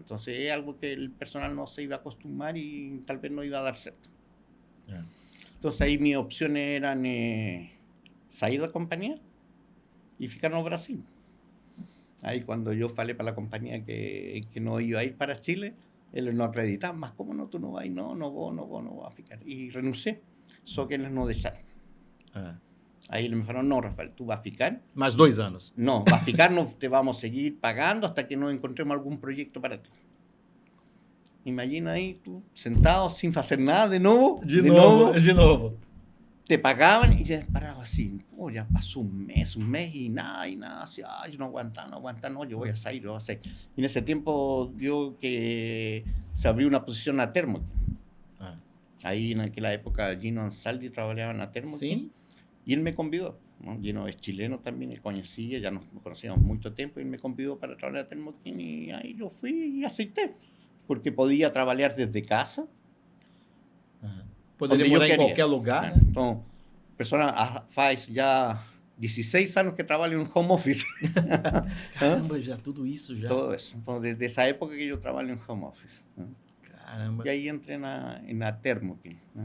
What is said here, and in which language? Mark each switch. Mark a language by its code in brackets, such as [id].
[es] Entonces es algo que el personal no se iba a acostumbrar y tal vez no iba a dar cierto. Entonces ahí mis opciones eran salir de la compañía y ficarnos en Brasil. Ahí cuando yo falé para la compañía que no iba a ir para Chile, [pt] Eles não acreditavam, mas como não, tu não vai? [es] Não vou a ficar. [pt] E renunciei, só que eles não deixaram. Aí eles me falaram, não, Rafael, [es] tú vas a ficar. [pt] Mais 2 anos. [es] No, vas a ficar, no te vamos a seguir pagando hasta que nos encontremos algún proyecto para ti. Imagina aí, tú sentado, sin hacer nada, de nuevo. [pt] De novo. [es] Te pagaban y ya paraba así. Oh, ya pasó un mes y nada. Así, ay, no aguanta, no, yo voy a salir, yo voy a salir. Y en ese tiempo vio que se abrió una posición a Thermo. Ahí en aquella época Gino Ansaldi trabajaba en la Thermo. Sí. Y él me convidó, ¿no? Gino es chileno también, él conocía, ya nos conocíamos mucho tiempo, y él me convidó para trabajar en Thermo King y ahí yo fui y acepté, porque podía trabajar desde casa. [pt] Poderia morar em qualquer lugar, né? Então, a pessoa faz já 16 anos que trabalha em home office. Caramba, já tudo isso já. Todo isso. Então, desde essa época que eu trabalho em home office. Caramba. E aí entrei na Thermo King.